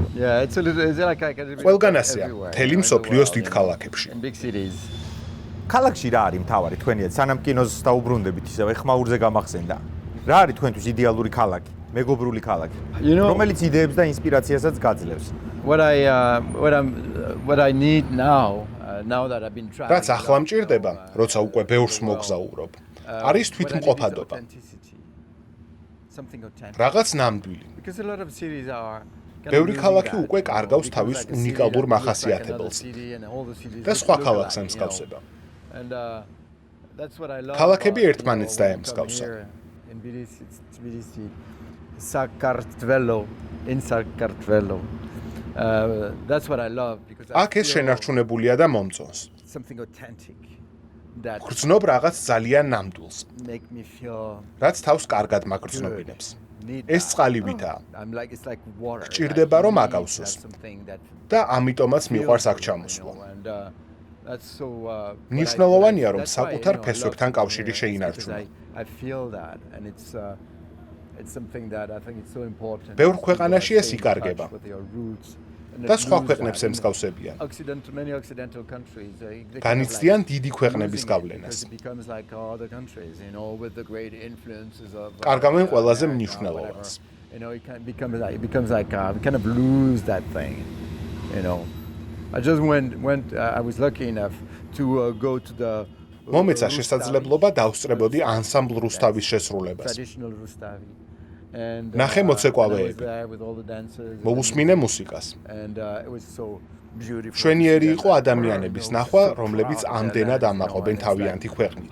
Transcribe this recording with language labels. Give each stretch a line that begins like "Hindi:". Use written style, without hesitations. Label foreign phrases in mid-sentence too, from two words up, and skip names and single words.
Georgian: ყველგან ასეა, მთელი მსოფლიოს დიდ ქალაქებში. ქალაქში რა არის მთავარი თქვენიათ, სანამ კინოს დაუბრუნდებით ისევ ხმაურზე გამახსენდა. რა არის თქვენთვის იდეალური ქალაქი, მეგობრული ქალაქი, რომელიც იდეებს და ინსპირაციასაც გაძლევს?
English: What I need now that I've been trying.
Georgian: რაც ახლა მჭირდება, როცა უკვე ბევრს მოგზაურობ, არის თვითმყოფადობა. რაღაც ნამდვილი. ბევრი ქალაქი უკვე კარგავს თავის უნიკალურ მახასიათებელს და სხვა ქალაქს ემსგავსება. ქალაქები ერთმანეთს დაემსგავსა.
English: That's what I love because
Georgian: აქ ეს შენარჩუნებულია და მომწონს.
English: something authentic that
Georgian: გრძნობ რაღაც ძალიან ნამდვილს,
English: make me feel
Georgian: რაც თავს კარგად მაგრძნობინებს. ეს წყალივითაა.
English: it's like water.
Georgian: გჭირდება რომ აკავსოს. და ამიტომაც მიყვარს აქ ჩამოსვლა.
English: That's so
Georgian: მნიშვნელოვანია რომ საკუთარ ფესვებთან კავშირი შეინარჩუნო.
English: I feel that and it's something that I think it's so important.
Georgian: ბევრ ქვეყანაში ეს იკარგება. და სხვა ქვეყნებს ემსგავსებიან.
English: Many occidental countries
Georgian: განიცდიან დიდი ქვეყნების გავლენას. კარგავენ ყველაზე მნიშვნელოვანს.
English: It becomes like we kind of lose that thing, I just I was lucky enough to go to the
Georgian: მომეცა შესაძლებლობა დავსწრებოდი ანსამბლ რუსთავის შესრულებას. ნახე მოცეკვავეები. მოვუსმინე მუსიკას. მშვენიერი იყო ადამიანების ნახვა, რომლებიც ამდენად ამაყობენ თავიანთი ქვეყნით.